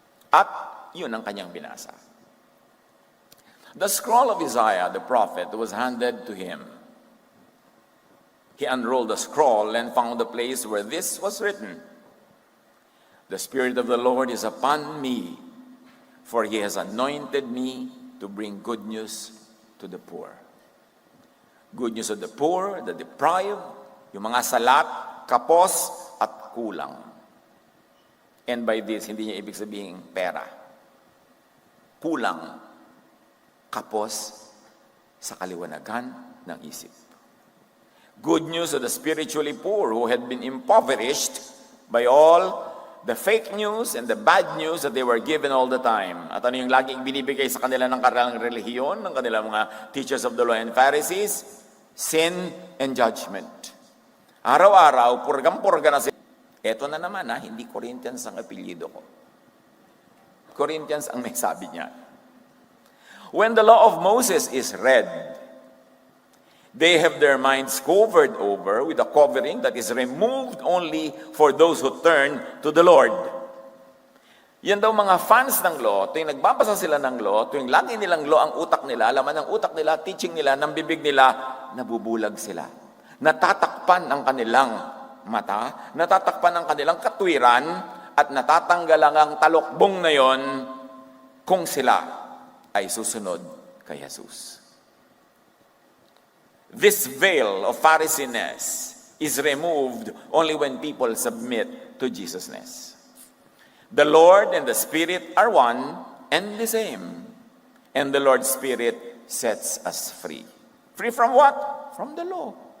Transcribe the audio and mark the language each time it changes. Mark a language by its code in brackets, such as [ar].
[tl] At yun ang kanyang binasa. [en] The scroll of Isaiah, the prophet, was handed to him. He unrolled the scroll and found the place where this was written. The Spirit of the Lord is upon me, for He has anointed me to bring good news to the poor. Good news to the poor, the deprived, [tl] yung mga salat, kapos, at kulang. [en] And by this, [tl] hindi niya ibig sabihin pera. Kulang, kapos, sa kaliwanagan ng isip. [en] Good news to the spiritually poor who had been impoverished by all the fake news and the bad news that they were given all the time. [tl] At ano yung laging binibigay sa kanila ng kanilang relihiyon, ng kanilang mga [en] teachers of the law and Pharisees? Sin and judgment. [tl] Araw-araw, purgang-purga na sila. Eto na naman, hindi Corinthians ang apelyido ko. Corinthians ang may sabi niya. [en] When the law of Moses is read, they have their minds covered over with a covering that is removed only for those who turn to the Lord. [tl] Yan daw mga fans ng law, tuwing nagbabasa sila ng law, tuwing lagi nilang law ang utak nila, laman ng utak nila, teaching nila, ng bibig nila, nabubulag sila. Natatakpan ang kanilang mata, natatakpan ang kanilang katwiran, at natatanggalan ang talokbong na yon kung sila ay susunod kay Jesus. [en] This veil of Pharisees is removed only when people submit to Jesusness. The Lord and the Spirit are one and the same. And the Lord's Spirit sets us free. Free from what? From the law.